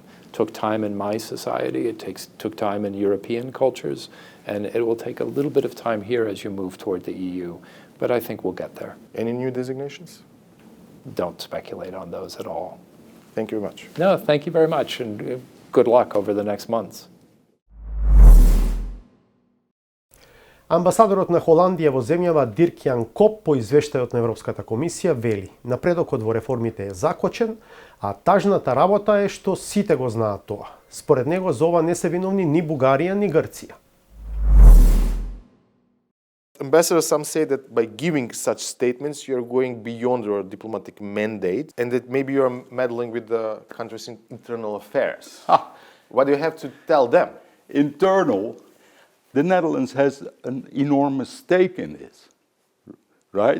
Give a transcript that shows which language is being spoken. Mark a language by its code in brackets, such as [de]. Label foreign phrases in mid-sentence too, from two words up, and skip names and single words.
[en] It took time in my society, it took time in European cultures, and it will take a little bit of time here as you move toward the EU. But I think we'll get there. Any new designations? Don't speculate on those at all. Thank you very much. No, thank you very much, and good luck over the next months. [mk] Амбасадорот на Холандија во земјава Дирк Јан Коп по извештајот на Европската комисија вели: напредокот во реформите е закочен, а тажната работа е што сите го знаат тоа. Според него за ова не се виновни ни Бугарија ни Грција. [en] Ambassador, some say that by giving such statements, you're going beyond your diplomatic mandate and that maybe you're meddling with the country's internal affairs. What do you have to tell them? Internal, the Netherlands has an enormous stake in this, right?